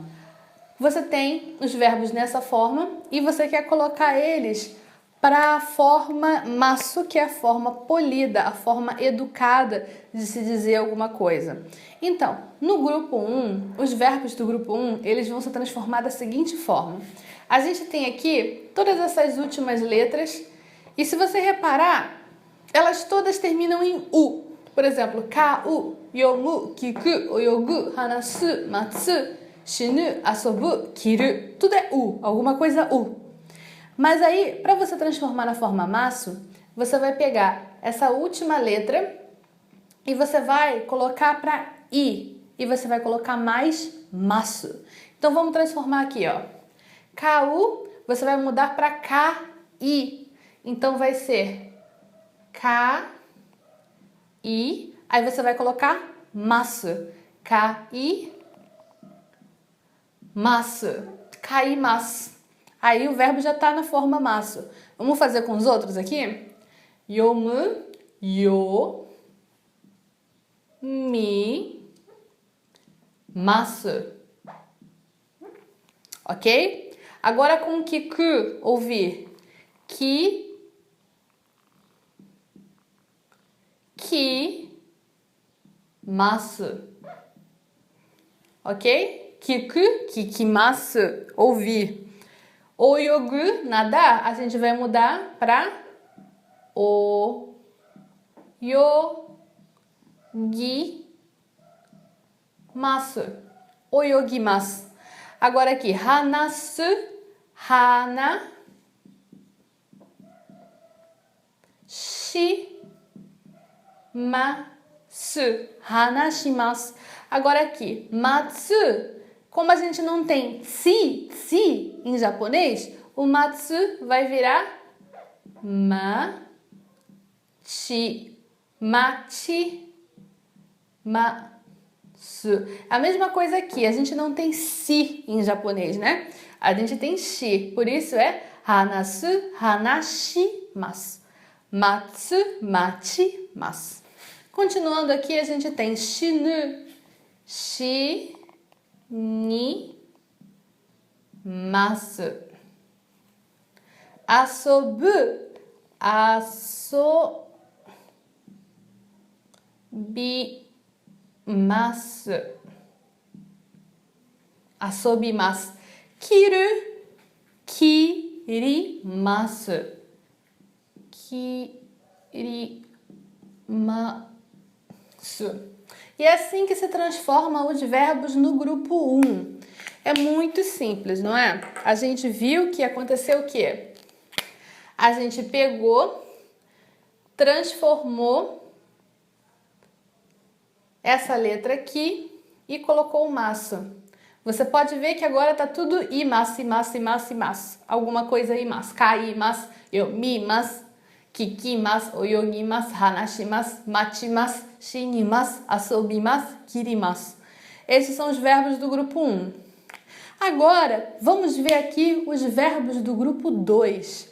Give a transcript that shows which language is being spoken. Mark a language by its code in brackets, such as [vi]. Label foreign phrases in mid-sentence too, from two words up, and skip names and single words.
[pt] Você tem os verbos nessa forma e você quer colocar eles para a forma masu, que é a forma polida, a forma educada de se dizer alguma coisa. Então, no grupo 1, os verbos do grupo 1, eles vão se transformar da seguinte forma. A gente tem aqui todas essas últimas letras e se você reparar, elas todas terminam em U. Por exemplo, [ja] 買う、読む、聞く、泳ぐ、話す、待つ、死ぬ、遊ぶ、切る. [pt] Tudo é U, alguma coisa U. Mas aí, para você transformar na forma masu, você vai pegar essa última letra e você vai colocar para I. E você vai colocar mais masu. Então, vamos transformar aqui, ó. Kau, você vai mudar para K-I. Então, vai ser K-I. Aí, você vai colocar masu. K-I, masu. Kaimasu. Aí, o verbo já está na forma masu. Vamos fazer com os outros aqui? [ja] 読む、よ、み、ます. [pt] Ok? Agora com kiku, ouvir. Masu. Ok? [ja] 聞く、聞きます, [pt] ouvir. Oyogu, nadar, a gente vai mudar para oyogimasu. Oyogimasu. Agora aqui, [ja] 話す、話します. [pt] Agora aqui, matsu. Como a gente não tem si em japonês, o matsu vai virar [ja] 待ち、待つ. [pt] A mesma coisa aqui, a gente não tem si em japonês, né? A gente tem shi, por isso é [ja] 話す、話します. [pt] Matsu, machimasu. Continuando aqui, a gente tem [ja] 死ぬ、ます. 遊ぶ、遊びます. 切る、切ります. [pt] E é assim que se transformam os verbos no grupo 1. É muito simples, não é? A gente viu que aconteceu o quê? A gente pegou, transformou essa letra aqui e colocou o masu. Você pode ver que agora tá tudo [ja] います、います、います、います. [pt] Alguma coisa [ja] います。買います、読みます、聞きます, 泳ぎます、話します、待ちます、死にます、遊びます、切ります. [pt] Esses são os verbos do grupo 1. Agora, vamos ver aqui os verbos do grupo 2.